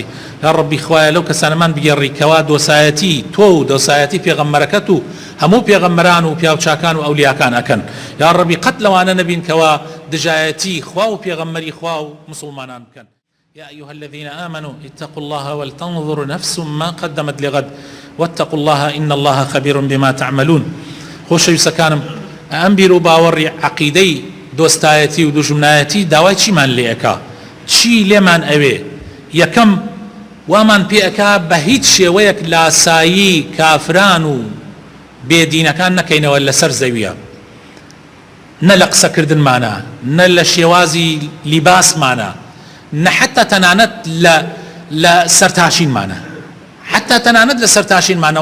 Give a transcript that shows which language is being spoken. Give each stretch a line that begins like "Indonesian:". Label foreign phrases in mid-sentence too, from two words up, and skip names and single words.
Arabic: یا ربی
Central Kurdish: خوایە لەو کەسانەمان بگێڕی کەوا دۆسایەتی تۆ و دۆسایەتی پێغەمبەرەکەت و هەموو پێغەمبەران و پیاوچاکان و ئەولیاکان ئەکەن.
Arabic: یا ربی
Central Kurdish: قەت لەوانە نەبین کەوا دژایەتی خوا و پێغەمبەری خوا و مسلمانان بکەن.
Arabic: يا أيها الذين آمنوا اتقوا الله ولتنظر نفس ما قدمت لغد واتقوا الله إن الله خبير بما تعملون.
Central Kurdish: خۆشەویستەکانم ئەم بیر و باوەڕی عەقیدەی دۆستایەتی و دوژمنایەتی داوای چیمان لێ ئەکا؟ چی لێمان ئەوێ؟ یەکەم وامان پێ ئەکا بە هیچ شێوەیەک لاسایی کافران و بێدینەکان نەکەینەوە لەسەر زەویە، نە لە قسەکردنمانە، نە لە شێوازی لیباسمانە، نە حتا تەنانەت لە سەرتاشینمانە، حتا تەنانەت لە سەرتاشینمانە.